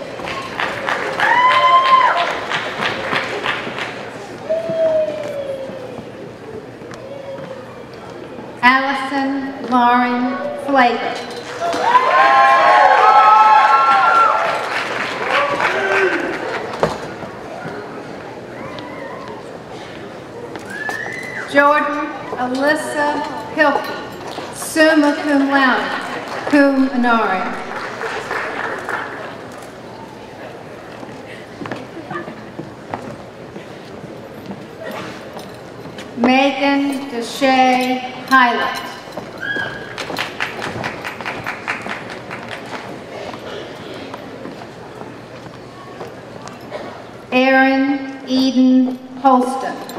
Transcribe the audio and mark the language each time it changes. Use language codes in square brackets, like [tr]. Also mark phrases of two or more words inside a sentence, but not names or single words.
[en] Allison Lauren Flavor. Jordan Alyssa Pilkey, [la] summa cum laude, cum honore. [en] Megan Deshay Highland. Erin Eden Holston.